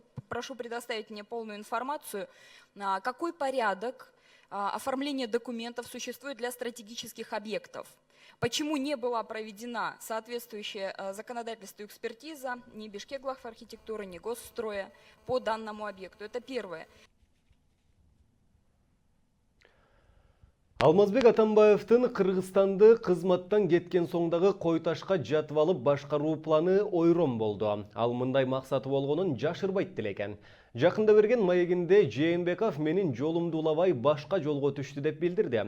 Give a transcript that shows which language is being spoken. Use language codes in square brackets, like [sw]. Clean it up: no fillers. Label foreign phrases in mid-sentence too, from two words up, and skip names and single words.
[ru] Прошу предоставить мне полную информацию, какой порядок оформления документов существует для стратегических объектов. Почему не была проведена соответствующая законодательству экспертиза ни Бишкек главархитектуры, ни Госстроя по данному объекту? Это первое. [ky] Алмазбек Атамбаевтын Кыргызстанды кызматтан кеткен соңдагы Койташка жатып алып башкаруу планы ойрон болду. Ал мындай максаты болгонун жашырбайт делекен. Жакында берген маегинде Жээнбеков менин жолумду улабай башка жолго түштү деп билдирди.